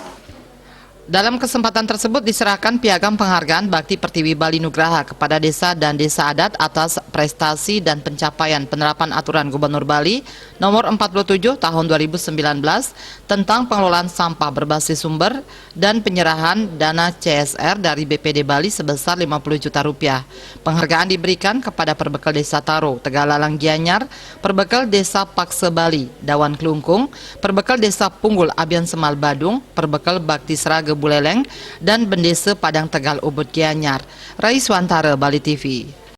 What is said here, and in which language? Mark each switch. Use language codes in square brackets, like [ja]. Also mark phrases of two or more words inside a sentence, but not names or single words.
[id] Dalam kesempatan tersebut diserahkan piagam penghargaan Bakti Pertiwi Bali Nugraha kepada desa dan desa adat atas prestasi dan pencapaian penerapan aturan Gubernur Bali nomor 47 tahun 2019 tentang pengelolaan sampah berbasis sumber dan penyerahan dana CSR dari BPD Bali sebesar 50 juta rupiah. Penghargaan diberikan kepada perbekal Desa Taro, Tegalalang Gianyar, perbekal Desa Pakse Bali, Dawan Klungkung, perbekal Desa Punggul Abian Semal Badung, perbekal Bakti Serage Buleleng, dan Bendesa Padang Tegal Ubud Gianyar. Raiswantara, Bali TV.